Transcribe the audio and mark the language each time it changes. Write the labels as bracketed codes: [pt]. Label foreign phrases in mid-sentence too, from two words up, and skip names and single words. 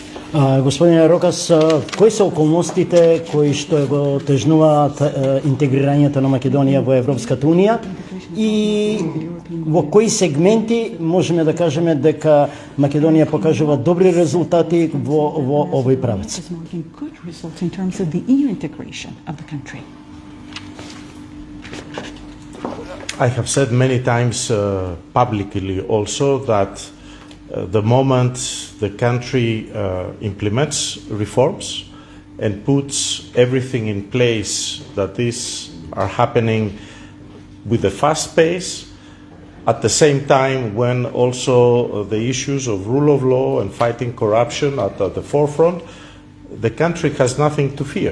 [mk] Господине Рокас, кои се околностите кои што го тежнуваат интегрирањето на Македонија во Европската унија и во кои сегменти можеме да кажеме дека Македонија покажува добри резултати во овој правец? [en] I have said many times publicly also that the moment the country implements reforms and puts everything in place that these are happening with a fast pace, at the same time when also the issues of rule of law and fighting corruption are at the forefront, the country has nothing to fear.